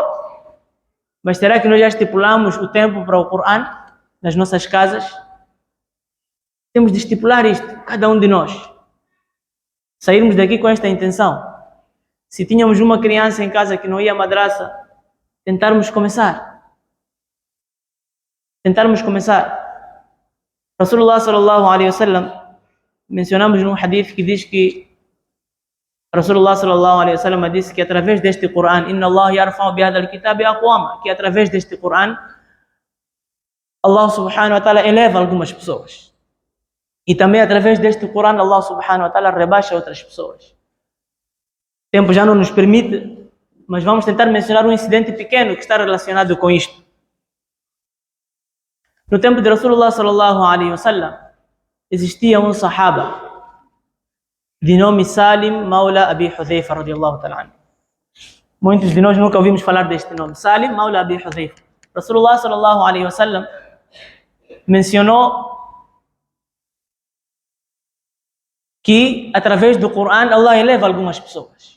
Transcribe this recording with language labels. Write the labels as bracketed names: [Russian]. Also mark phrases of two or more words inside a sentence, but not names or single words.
[Portuguese] Mas será que nós já estipulamos o tempo para o Corão nas nossas casas? Temos de estipular isto, cada um de nós. Sairmos daqui com esta intenção. Se tínhamos uma criança em casa que não ia à madraça, tentarmos começar. [Arabic] رسول الله صلى الله عليه وسلم, [Portuguese] mencionamos num hadith que diz que [Arabic] رسول الله صلى الله عليه وسلم [Portuguese] disse que através deste Corão, [Arabic] إن الله يرفع بهذا الكتاب أقواما, [Portuguese] que através deste Corão Allah [Arabic] سبحانه وتعالى [Portuguese] eleva algumas pessoas. E também através deste Corão Allah [Arabic] سبحانه وتعالى [Portuguese] rebaixa outras pessoas. O tempo já não nos permite, mas vamos tentar mencionar um incidente pequeno que está relacionado com isto. No tempo de [Arabic] رسول الله صلى الله عليه وسلم, [Portuguese] existia um sahaba de nome Salim Maula Abi Hudhayfa [Arabic] رضي الله تعالى عنه. [Portuguese] Muitos de nós nunca ouvimos falar deste nome, Salim Maula Abi Hudhayfa. [Arabic] رسول الله صلى الله عليه وسلم [Portuguese] mencionou que através do Corão Allah eleva algumas pessoas.